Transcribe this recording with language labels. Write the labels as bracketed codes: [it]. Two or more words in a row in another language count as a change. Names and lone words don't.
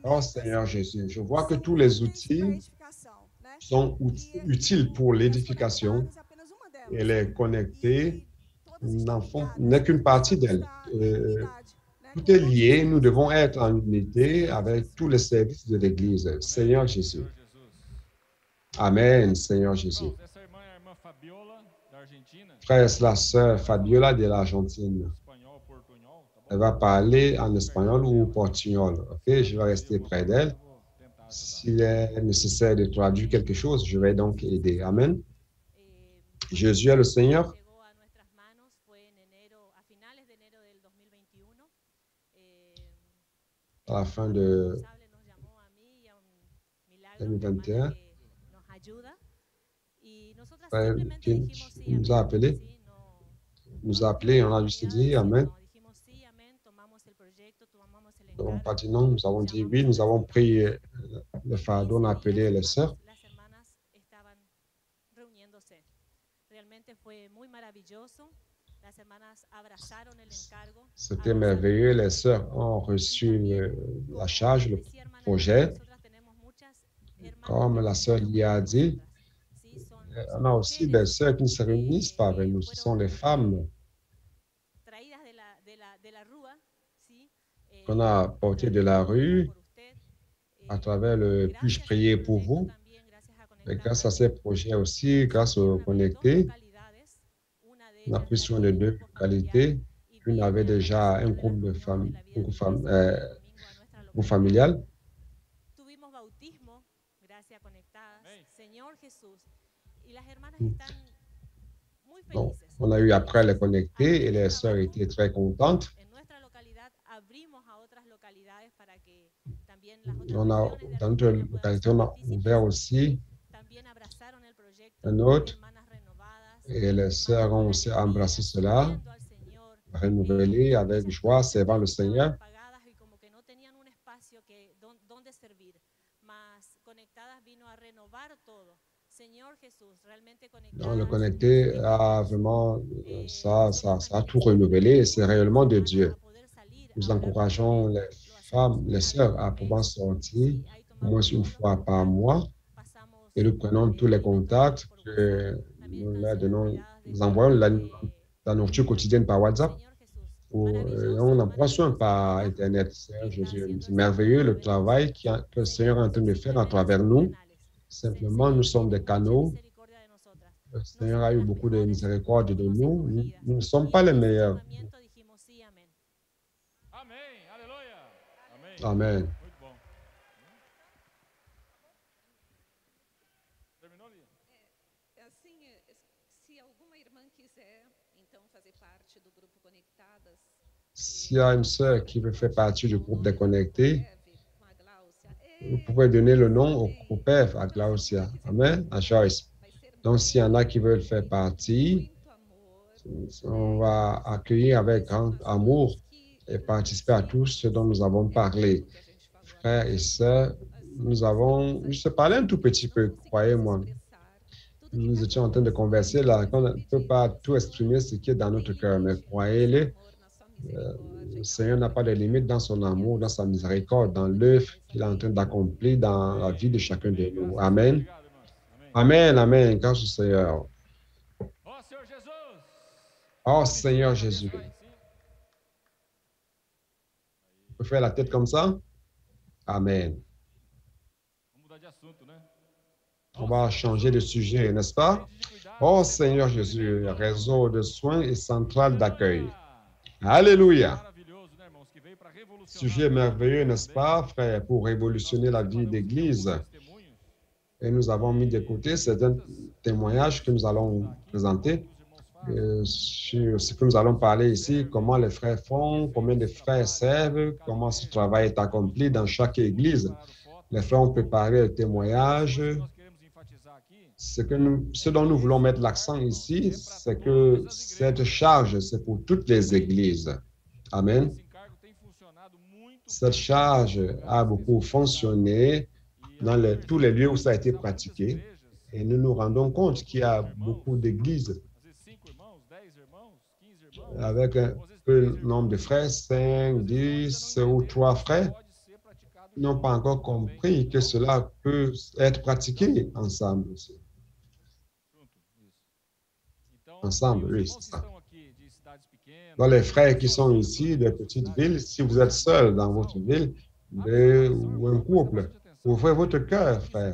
[fr] Oh Seigneur Jésus, je vois que tous les outils sont utiles pour l'édification et les connecter n'est qu'une partie d'elle. Tout est lié, nous devons être en unité avec tous les services de l'Église. Seigneur Jésus. [pt] Senhor Jesus. [fr] Amen, Seigneur Jésus. [pt] Irmãos, essa irmã é a irmã Fabiola, da Argentina, [fr] Frère, c'est la sœur Fabiola de l'Argentine. [pt] espanhol, portunhol, tá bom? [fr] Elle va parler en espagnol ou portugnol. OK, je vais rester près d'elle. [pt] Eu vou tentar ajudar. [fr] S'il est nécessaire de traduire quelque chose, je vais donc aider. Amen. Jésus est le Seigneur. [es] Llegó a nuestras manos fue en enero, a finales de enero del 2021. [fr] À la fin de [es] Responsable nos llamó a mí y a un milagro 2021. que nos ayuda y nosotras [fr] Frère [es] simplemente Pinch dijimos sí, [fr] nous a [es] amén, [fr] appelés, [es] sí, no, [fr] nous a appelés, on a juste dit Amen. [es] no, dijimos sí, amén, tomamos el proyecto, tomamos el [fr] Nous n'avons [es] encargo. [fr] pas dit non, nous avons dit oui, nous avons pris le fardeau, on a appelé les sœurs. [es] Las hermanas estaban reuniéndose. Realmente fue muy maravilloso. Las hermanas abrazaron el encargo. [fr] C'était merveilleux. Les sœurs ont reçu la charge, le projet. Comme la sœur y a dit, on a aussi des sœurs qui ne se réunissent pas avec nous. Ce sont les femmes qu'on a portées de la rue à travers le « Puis-je prier pour vous ?» Et grâce à ces projets aussi, grâce aux connectés, on a pris soin de 2 localités. Une avait déjà un groupe de femmes, groupe familial. [es] Tuvimos bautismo, gracias conectadas. Amén. Señor Jesús. Y las hermanas Mm. están muy [fr] Donc, [es] felices. [fr] on a eu après les connectés et les sœurs étaient très contentes. [es] En nuestra localidad abrimos a otras localidades para que también las otras [fr] On a, [es] regiones de [fr] dans notre [es] Argentina puedan [fr] localité, [es] ser [fr] on a [es] partícipes. [fr] ouvert aussi [es] También abrazaron el proyecto, [fr] un autre [es] hermanas renovadas, [fr] et les sœurs ont aussi embrassé cela, [es] sirviendo al Señor, [fr] renouvelé avec joie, servant le Seigneur. [es] apagadas y como que no tenían un espacio donde servir, mas conectadas vino a renovar todo. Señor Jesús, realmente [fr] Dans le [es] conectadas. [fr] connecté a vraiment, ça a tout renouvelé et c'est réellement de Dieu. Nous encourageons les femmes, les sœurs à pouvoir sortir au moins une fois par mois et nous prenons tous les contacts que nous leur donnons, nous envoyons la nourriture quotidienne par WhatsApp ou on envoie soin par Internet. Seigneur Jésus, c'est merveilleux le travail que le Seigneur est en train de faire à travers nous. Simplement, nous sommes des canaux. Le Seigneur a eu beaucoup de miséricorde de nous. Nous ne sommes pas les meilleurs. [pt] Amém, aleluia. Amém. Amen. Muito bom. Terminou, Lia? Assim, se alguma irmã quiser, então, fazer parte do grupo Conectadas, [fr] S'il y a une sœur qui veut faire partie du groupe des connectés, [pt] com a Gláucia, [fr] vous pouvez donner le nom au groupe à Glaucia. Amen. À Joyce. [pt] vai ser [fr] Donc, s'il y en a qui veulent faire partie, [pt] muito amor. [fr] on va accueillir avec grand amour et participer à tout ce dont nous avons parlé. [pt] Que a gente falou [fr] Frères et sœurs, nous avons juste parlé un tout petit peu, croyez-moi. Nous étions en train de converser là, on ne peut pas tout exprimer ce qui est dans notre cœur, mais croyez-le, le Seigneur n'a pas de limite dans son amour, dans sa miséricorde, dans l'œuvre qu'il est en train d'accomplir dans la vie de chacun de nous. Amen. [pt] Obrigado, irmãos. Amém. [fr] Amen, amen. Grâce au Seigneur. [pt] Ó Senhor Jesus. [fr] Oh Seigneur Jésus. [pt] Vai, sim. [fr] On peut faire la tête comme ça? Amen. [pt] Vamos mudar de assunto, né? [fr] On va changer de sujet, n'est-ce pas? Oh Seigneur Jésus, réseau de soins et centrale d'accueil. Alléluia. [pt] Maravilhoso, né, irmãos? Que veio para revolucionar. [fr] Sujet merveilleux, n'est-ce pas, frère, pour révolutionner la vie d'Église. [pt] Testemunhos. [fr] Et nous avons mis de côté certains témoignages que nous allons présenter sur ce que nous allons parler ici, comment les frères font, combien de frères servent, comment ce travail est accompli dans chaque Église. Les frères ont préparé le témoignage. [pt] Nós queremos enfatizar aqui [fr] Ce dont nous voulons mettre l'accent ici, c'est que cette charge, c'est pour toutes les églises. Amen. [pt] esse encargo tem funcionado muito [fr] Cette charge a beaucoup fonctionné dans tous les lieux où ça a été pratiqué. Et nous nous rendons compte qu'il y a beaucoup d'églises [pt] às vezes 5 irmãos, 10 irmãos, 15 irmãos. [fr] avec un peu nombre de frères, 5, 10 ou 3 frères. [pt] Pode ser praticado [fr] n'ont pas encore compris que cela peut être pratiqué ensemble aussi. Ensemble, oui, c'est ça. Dans les frères qui sont ici, des petites villes, si vous êtes seul dans votre ville, ou un couple, ouvrez votre cœur, frère.